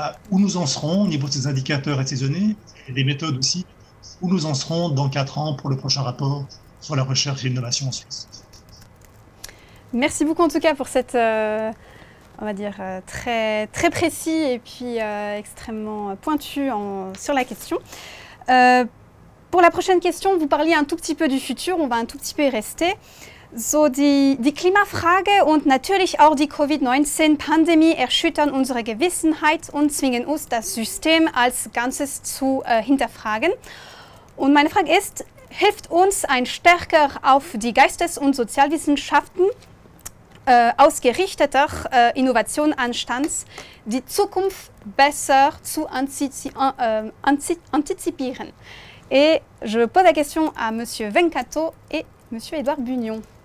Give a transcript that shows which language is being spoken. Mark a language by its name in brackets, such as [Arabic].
[French] où nous en serons au niveau de ces indicateurs et de ces données, et des méthodes aussi, où nous en serons dans 4 ans pour le prochain rapport sur la recherche et l'innovation en Suisse. Merci beaucoup en tout cas pour cette, on va dire, très précis et puis extrêmement pointu sur la question. Pour la prochaine question, vous parliez un tout petit peu du futur, on va un tout petit peu y rester. [German] So, die Klimafrage und natürlich auch die Covid-19-Pandemie erschüttern unsere Gewissenheit und zwingen uns, das System als Ganzes zu hinterfragen. Und meine Frage ist, hilft uns ein stärker auf die Geistes- und Sozialwissenschaften ausgerichteter Innovationsanstand die Zukunft besser zu antizipieren? [French] Et je pose la question à Monsieur Venkato et Monsieur Édouard Bugnon.